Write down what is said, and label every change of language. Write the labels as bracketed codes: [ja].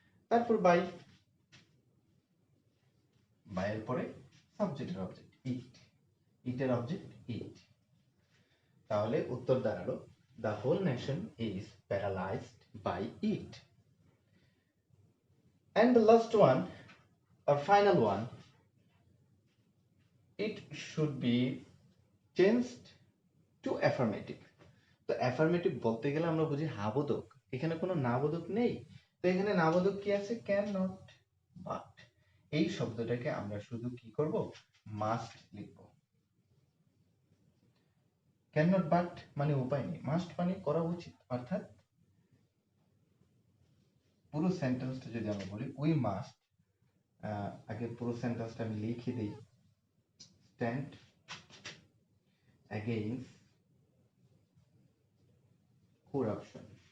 [bn] তারপর বাই, বাইয়ের পরে সাবজেক্টের অবজেক্ট ইট, ইটের অবজেক্ট ইট। তাহলে উত্তর দাঁড়ালো [en] The whole nation is paralysed by it. And the last one, or final one, it should be changed to affirmative. [bn] তো affirmative বলতে গেলে আমরা বুঝি হাবোধক, এখানে কোনো নাবোধক নেই। তো এখানে নাবোধক কি আছে? Can not, but. এই শব্দটাকে আমরা শুধু কি করব? মাস্ট লিখব। ক্যান নট বাট মানে উপায় নেই, মাস্ট মানে করা উচিত। অর্থাৎ পুরো সেন্টেন্সটা যদি আমরা বলি, উই মাস্ট, আগে পুরো সেন্টেন্সটা আমি লিখে দিই, [en] Stand against corruption.